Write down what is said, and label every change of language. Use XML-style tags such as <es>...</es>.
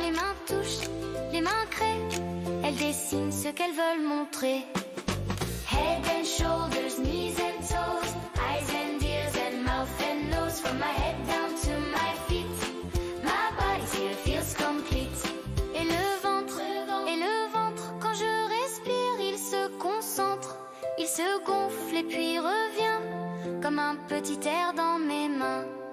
<fr>Les mains touchent, les mains créent, elles dessinent ce qu'elles veulent montrer.</fr> <en>Head and shoulders, knees and toes, eyes and ears and mouth and nose. From my head down to my feet, my body's here, feels complete.</en> <fr>Et le ventre, quand je respire, il se concentre, il se gonfle et puis revient, comme un petit air dans mes mains.</fr>